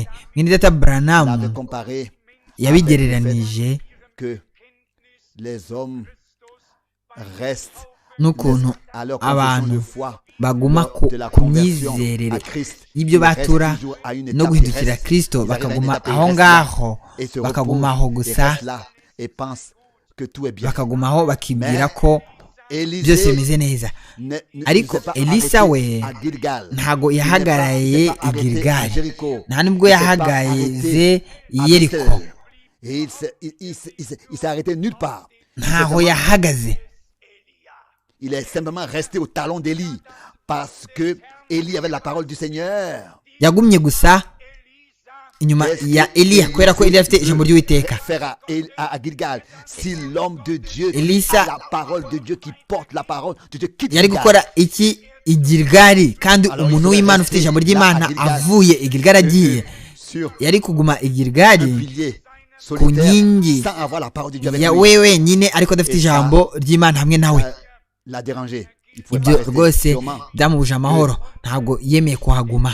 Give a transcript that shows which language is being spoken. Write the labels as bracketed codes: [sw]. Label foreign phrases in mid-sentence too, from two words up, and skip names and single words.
[rw] Mwene data Branham yabigereranije n'ukuntu abantu baguma ku myizerere y'ibyo batura no guhindukira Kristo, bakaguma aho ngaho, bakagumaho gusa, bakagumaho bakibwira ko byose bimeze neza. Ariko Elisa we ntago yahagaraye i Gilgali, nta nubwo yahagaze i Yeriko, ntaho yahagaze. [fr] Il est simplement resté au talon d'Élie parce que Élie avait la parole du Seigneur. [rw] Yagumye gusa inyuma ya Eliya kubera ko Eliya afite ijambo ry'Uwiteka. [fr] À Gilgal, si l'homme de Dieu Elisa a la parole de Dieu, qui porte la parole de Dieu, quitte [rw] yari gukora iki i Gilgali, kandi umuntu w'Imana ufite ijambo ry'Imana avuye i Gilgali agiye, yari kuguma i Gilgali ku nkingi ya wewe nyine, ariko adafite ijambo ry'Imana hamwe nawe. Ibyo rwose byamubuje amahoro, ntabwo yemeye kuhaguma.